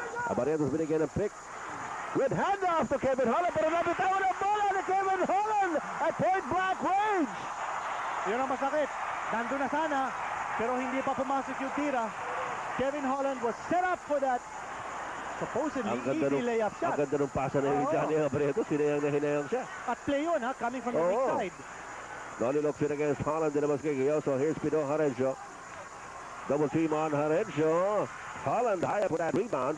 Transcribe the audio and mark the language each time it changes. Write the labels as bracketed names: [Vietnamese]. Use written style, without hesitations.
[Filipino] Abarientos binigyan ng pick. [English] Good handoff to Kevin Holland, [Filipino] pero nabitawan ang bola ni Kevin Holland at point-blank range. Yun ang masakit. Nandun na sana, pero hindi pa pumasok yung tira. [English] Kevin Holland was set up for that supposedly easy layup shot. [Filipino] Ang ganda ng pasa na yung Johnny Abarientos. Hinayang na hinayang siya. At play yun, ha? [English] Coming from the weak side. Noli Locsin against Holland. [Filipino] Dinabas kay Gayoso. [English] Here's Pino Harencio. Double team on Harencio. Holland high up with that rebound.